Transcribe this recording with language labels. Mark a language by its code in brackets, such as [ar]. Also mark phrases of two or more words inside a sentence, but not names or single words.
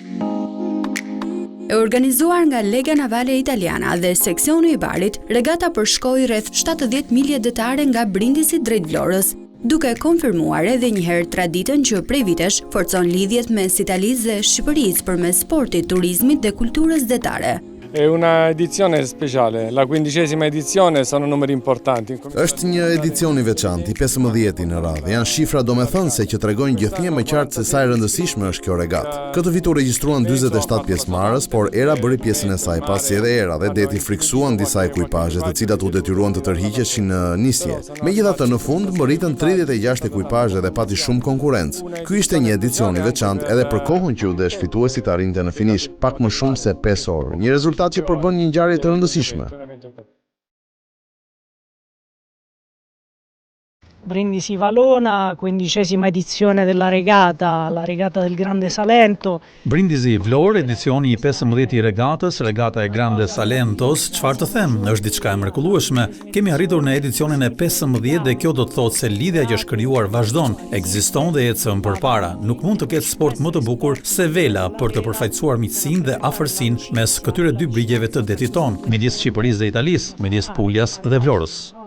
[sq] E organizuar nga Lega Navale Italiana dhe seksioni i Barit, regata përshkoi rreth 70 milje detare nga Brindisi drejt Vlorës, duke konfirmuar edhe një herë traditën që prej vitesh forcon lidhjet mes Italisë dhe Shqipërisë përmes sportit, turizmit dhe kulturës detare. [it] È una edizione speciale, la 15ª edizione, sono numeri importanti. [sq] Është një edicion i veçantë, i 15 në radhë. Janë shifra domethënëse që tregojnë gjithnjë më qartë se sa e rëndësishme është kjo regatë. Këtë vit u regjistruan 47 pjesëmarrës, por era bëri pjesën e saj, pasi edhe era dhe deti friksuan disa ekuipazhe, të cilat u detyruan të tërhiqeshin në nisje. Megjithatë, në fund mbërritën 36 ekuipazhe dhe pati shumë konkurrencë. Ky ishte një edicion i veçantë edhe për kohën që u desh fituesit arrinte në finish pak më shumë se 5 orë. Një rezultat që përbën një ngjarje të rëndësishme. [it] Brindisi Valona, 15ª edizione della regata, la regata del Grande Salento. [sq] Brindisi Vlorë, edicioni i 15 i regatës, regata e Grande Salentos, çfarë të them, është diçka e mrekullueshme. Kemi arritur në edicionin e 15 dhe kjo do të thotë se lidhja që është krijuar vazhdon, ekziston dhe ecën përpara. Nuk mund të ketë sport më të bukur se vela për të përfaqësuar miqësinë dhe afërsinë mes këtyre dy brigjeve të detit ton, midis Shqipërisë dhe Italisë, midis Puljas dhe Vlorës.